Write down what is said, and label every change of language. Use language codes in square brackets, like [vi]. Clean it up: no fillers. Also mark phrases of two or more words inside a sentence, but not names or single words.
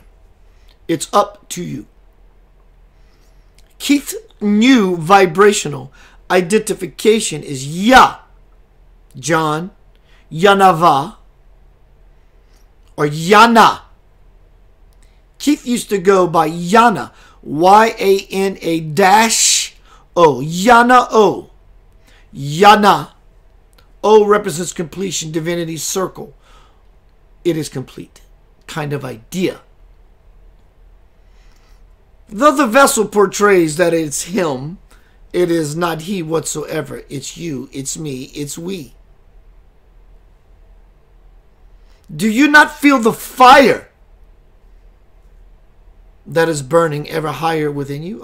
[en] It's up to you. Keith's new vibrational identification is Ya, John, Yanava, or Yana. Keith used to go by Yana, Y-A-N-A-O, Yana O. Yana. O represents completion, divinity, circle. It is complete. Kind of idea. Though the vessel portrays that it's him, it is not he whatsoever. It's you, it's me, it's we. Do you not feel the fire that is burning ever higher within you?